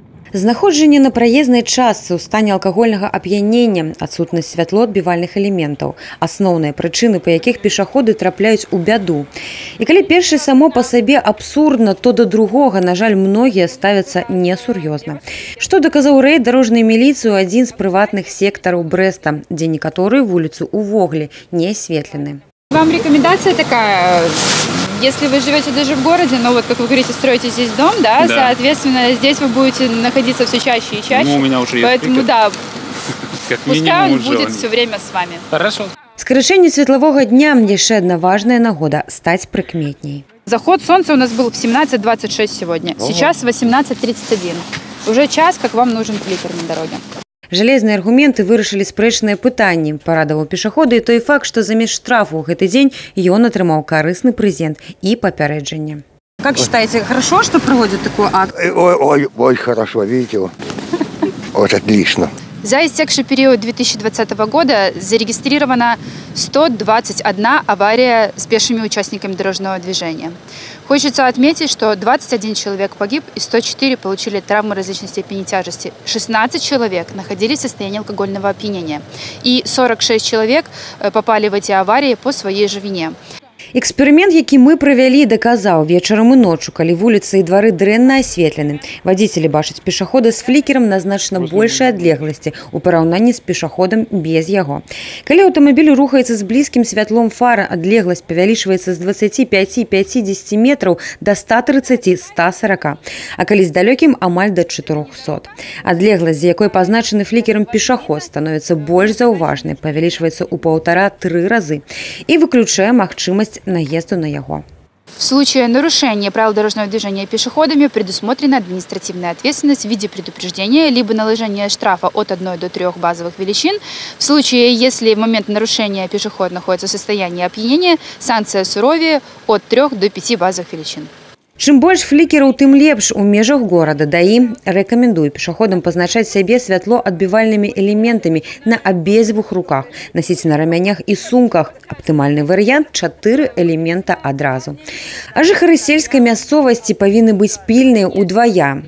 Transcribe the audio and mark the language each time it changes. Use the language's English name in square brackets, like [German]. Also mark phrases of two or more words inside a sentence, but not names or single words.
[Belarusian] Знаходжанне на праезнай частцы ў стане алкагольнага ап'янення, адсутнасць святлоадбівальных элементаў – асноўныя прычыны, па якіх пешаходы трапляюць у бяду. І калі першае само па сабе абсурдна, то да другога, на жаль, многія ставяцца несур'ёзна. Што даказаў рэйд дарожнай міліцыі ў адзін з прыватных сектараў Брэста, дзе некаторыя вуліцы ўвогуле не асветлены. [Russian] Вам рекомендация такая, если вы живете даже в городе, но вот как вы говорите, строите здесь дом, да. Соответственно, здесь вы будете находиться все чаще и чаще. Ну, у меня уже есть. Поэтому, да, как пускай он будет желание. все время с вами. Хорошо. [Belarusian] Скарачэнне светлавога дня – яшчэ одна важная нагода – стаць прыкметней. [Russian] Заход солнца у нас был в 17:26 сегодня, сейчас 18:31. Уже час, как вам нужен фликер на дороге. [Belarusian] Жалезныя аргументы вырашылі спрэчныя пытанні. Парадаваў пешахода і той факт, што замест штрафу ў гэты дзень ён атрымаў карысны прэзент і папярэджанне. [Russian] Как считаете, хорошо, что проводят такую акцию? Ой, хорошо, видите, вот отлично. За истекший период 2020 года зарегистрировано 121 авария с пешими участниками дорожного движения. Хочется отметить, что 21 человек погиб и 104 получили травмы различной степени тяжести. 16 человек находились в состоянии алкогольного опьянения. И 46 человек попали в эти аварии по своей же вине. [Belarusian] Эксперымент, які мы правялі, даказаў вечарам і ноччу, калі вуліцы і двары дрэнна асветлены. Вадзіцелі бачаць пешахода з флікерам на значна большай адлегласці ў параўнанні з пешаходам без яго. Калі аўтамабіль рухаецца з блізкім святлом фара, адлегласць павялічваецца з 25-50 метраў да 130-140, а калі з далёкім амаль да 400. Адлегласць, з якой пазначаны флікерам пешаход, становіцца больш заўважнай, павялічваецца ў 1,5-3 разы і выключае магчымасць наезду на его. [Russian] В случае нарушения правил дорожного движения пешеходами предусмотрена административная ответственность в виде предупреждения либо наложения штрафа от 1 до 3 базовых величин. В случае, если в момент нарушения пешеход находится в состоянии опьянения, санкция суровее от 3 до 5 базовых величин. [Belarusian] Чым больш флікераў, тым лепш у межах горада. ДАІ рэкамендуе пешаходам пазначаць сябе святлоадбівальнымі элементамі на абедзвюх руках, насіць на рамянях і сумках. Аптымальны варыянт – 4 элемента адразу. А жыхары сельскай мясцовасці павінны быць пільныя ўдвая.